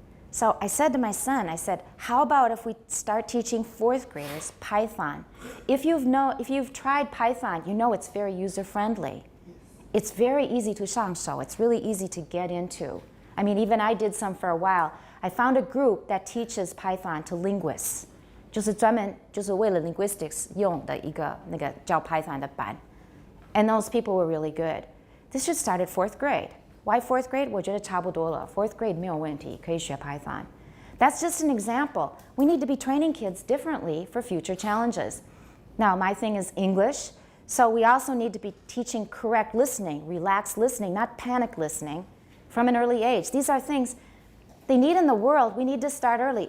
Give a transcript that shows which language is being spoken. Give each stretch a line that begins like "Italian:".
English: So I said to my son, I said, how about if we start teaching 4th graders Python? If you've tried Python, you know it's very user-friendly. It's very easy to 上手. It's really easy to get into. I mean, even I did some for a while. I found a group that teaches Python to linguists.
Chinese: 就是专门就是为了 linguistics 用的一个那个教 Python 的班.
English: And those people were really good. This should start at 4th grade. Why 4th grade?
Chinese: 我觉得差不多了.
English: 4th grade
Chinese: 没有问题, 可以学 Python.
English: That's just an example. We need to be training kids differently for future challenges. Now, my thing is English, so we also need to be teaching correct listening, relaxed listening, not panic listening, from an early age. These are things they need in the world. We need to start early.